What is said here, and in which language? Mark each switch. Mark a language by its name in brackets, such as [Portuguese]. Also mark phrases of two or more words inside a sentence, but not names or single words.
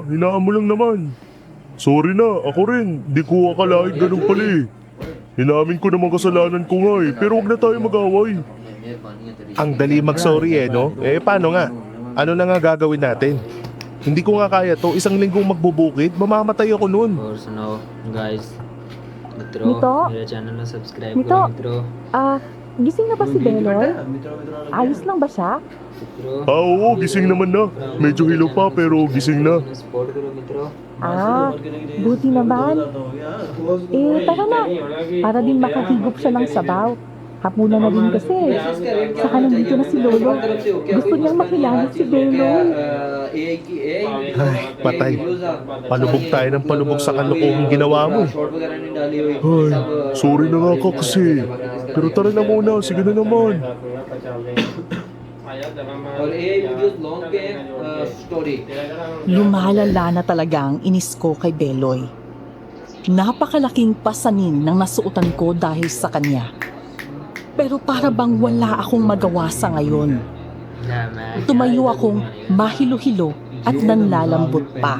[Filipino] Hinaan mo lang naman. Sorry na, ako rin. Di ko akalain ganun pala eh. Inamin ko naman kasalanan ko nga eh. Pero wag na tayo mag-away. Ang dali mag-sorry eh, no? Eh, paano nga? Ano na nga gagawin natin? Hindi ko nga kaya to. Isang linggong magbubukid, mamamatay ako noon. [Hindi] और सुनाओ guys मित्रों मितो? मेरे चैनल में सब्सक्राइब मितो? करो मित्रों [Filipino] Gising na ba si Beloy? Ayos lang ba siya? [Hindi] मित्रों [Filipino] Ah, oo, gising naman na. Medyo hilo pa pero gising na. [Hindi] सपोर्ट करो मित्रों [Filipino] Buti naman. Tara na. Para din makahigop siya ng sabaw. Hapunan na din kasi. Saka nandito na si Lolo. Gusto niyang makilala si Beloy. Ay, patay. Palubog tayo ng palubog sa kalokohang ginawa mo. Ay, sorry na nga kasi. Pero tara na muna, sige na naman. [Hindi] और ये [English] videos long [Hindi] पे स्टोरी [Filipino] Lumalala na talaga ang inis ko kay Beloy. Napakalaking pasanin ng nasuotan ko dahil sa kanya. Pero para bang wala akong magawa sa ngayon. Tumayo akong mahilo-hilo at nanlalambot pa.